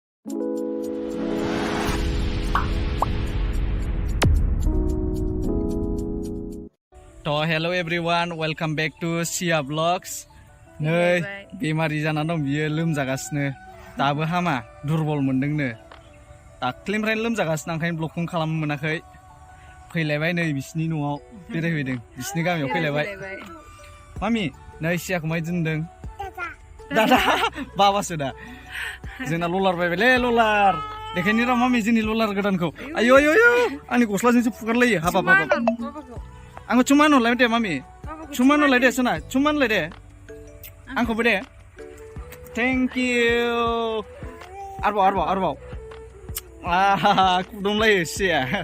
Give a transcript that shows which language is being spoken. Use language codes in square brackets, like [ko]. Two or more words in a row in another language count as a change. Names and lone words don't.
[en] To hello everyone, welcome back to Sia Vlogs. [brx] नै बेमारि जानानै दं बियो लोमजागासिनो दाबो हामा दुरबल मोनदोंनो दाख्लिनिफ्रायनो लोमजागासिनो ओंखायनो ब्लगखौ खालामनो मोनाखै फैलायबाय नै बिसिनि न'आव बेरायफैदों बिसिनि गामियाव फैलायबाय मामि नै सियाखौ माय दोनदों दादा बाबासो दा जोंना ललार बायबायलै ललार देखायनि र' मामि जोंनि ललार गोदानखौ आयौ आयौ आयौ आंनि गस्लाजोंसो फुगारलायो हाबाब हाबाब आंखौ चुमान हरलाय दे मामि चुमान हरलाय दे सना चुमान हरलाय दे आंखौबो दे [en] thank you [brx] आरोबाव खुदुमलायो सिया